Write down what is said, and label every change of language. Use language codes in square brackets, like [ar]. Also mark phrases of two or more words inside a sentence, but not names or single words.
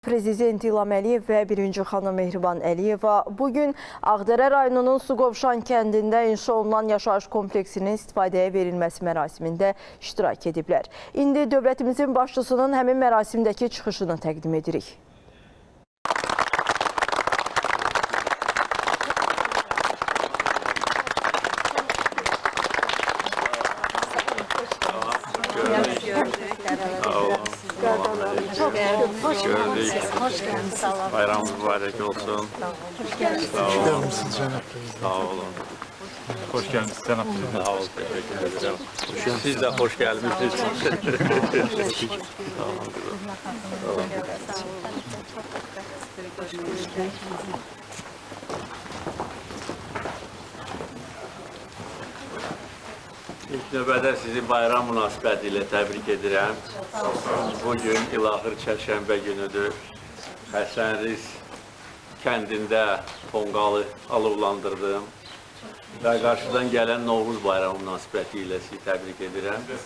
[az] Prezident İlham Əliyev və birinci xanım Mehriban Əliyeva bugün Ağdərə rayonunun Suqovuşan kəndində inşa olunan yaşayış kompleksinin istifadəyə verilməsi mərasimində iştirak ediblər. İndi dövlətimizin başçısının həmin mərasimdəki çıxışını təqdim edirik. [tr] Hoş geldiniz. Bayramınız mübarek olsun. Sağ olun. Sağ olun. Hoş geldiniz Cenab Bey. Sağ olun. Teşekkür ederim. Siz de hoş geldiniz. [az] İlk növbədə sizi bayram münasibətilə təbrik edirəm. Bugün İlahır Çərşənbə günüdür. Həsənriz kəndində tonqalı alovlandırdım və qarşıdan gələn Novruz bayramı münasibəti ilə sizi təbrik edirəm.